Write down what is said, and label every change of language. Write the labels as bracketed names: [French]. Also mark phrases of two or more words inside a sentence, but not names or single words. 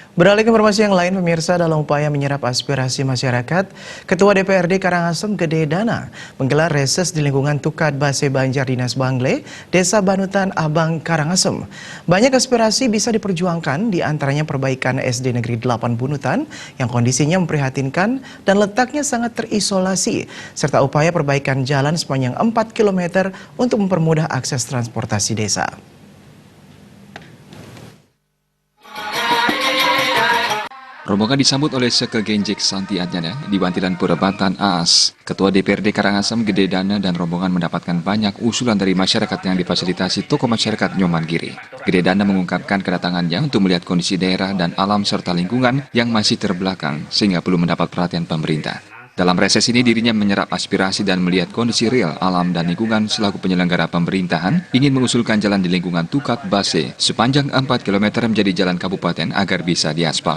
[Indonesian] Beralih ke informasi yang lain, pemirsa, dalam upaya menyerap aspirasi masyarakat, Ketua DPRD Karangasem Gede Dana menggelar reses di lingkungan Tukat Base Banjar Dinas Bangle, Desa Banutan Abang, Karangasem. Banyak aspirasi bisa diperjuangkan, di antaranya perbaikan SD Negeri 8 Bunutan yang kondisinya memprihatinkan dan letaknya sangat terisolasi, serta upaya perbaikan jalan sepanjang 4 km untuk mempermudah akses transportasi desa. Rombongan disambut oleh Seke Genjik Santi Adjana di Bantilan Purebatan AAS. Ketua DPRD Karangasem Gede Dana dan rombongan mendapatkan banyak usulan dari masyarakat yang difasilitasi tokoh masyarakat Nyoman Giri. Gede Dana mengungkapkan kedatangannya untuk melihat kondisi daerah dan alam serta lingkungan yang masih terbelakang sehingga belum mendapat perhatian pemerintah. Dalam reses ini dirinya menyerap aspirasi dan melihat kondisi real alam dan lingkungan selaku penyelenggara pemerintahan ingin mengusulkan jalan di lingkungan Tukat Base sepanjang 4 km menjadi jalan kabupaten agar bisa diaspal.